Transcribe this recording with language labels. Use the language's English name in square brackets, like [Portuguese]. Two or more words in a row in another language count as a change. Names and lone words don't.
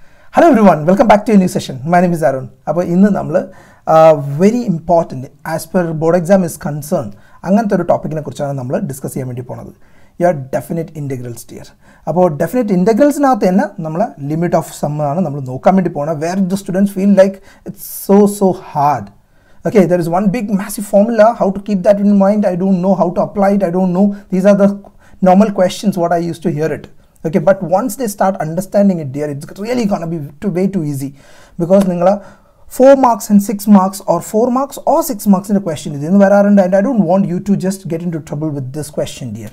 [English] Hello everyone, welcome back to a new session. My name is Arun. Now, very important as per board exam is concerned. [Malayalam] അങ്ങനത്തൊരു topic നെ കുറിച്ചാണ് നമ്മൾ discuss ചെയ്യാൻ വേണ്ടി പോണത്. [English] Your definite integrals dear. About definite integrals [Malayalam] നാത്തെ എന്ന നമ്മൾ [English] limit of sum [Malayalam] ആണ് നമ്മൾ നോക്കാൻ വേണ്ടി പോണ [English] where the students feel like it's so hard. Okay, there is one big massive formula, how to keep that in mind. I don't know how to apply it. I don't know. These are the normal questions what I used to hear it. Okay, but once they start understanding it dear, it's really gonna be way too easy, because ningala 4 marks and 6 marks or 4 marks or 6 marks in a question is in and I don't want you to just get into trouble with this question dear.